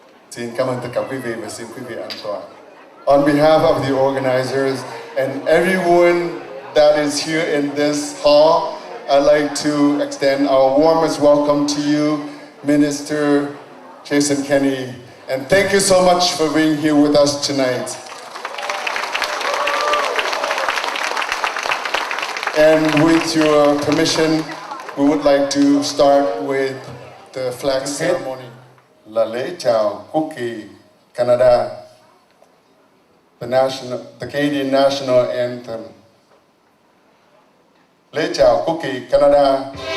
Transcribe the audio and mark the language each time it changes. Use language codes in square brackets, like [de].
[vi] Xin cảm ơn tất cả quý vị và xin quý vị an toàn. [en] On behalf of the organizers and everyone that is here in this hall, I'd like to extend our warmest welcome to you, Minister Jason Kenney, and thank you so much for being here with us tonight. And with your permission, we would like to start with the flag ceremony. [vi] Là lễ chào quốc kỳ Canada, [en] the Canadian National Anthem. [vi] Lễ chào quốc kỳ Canada.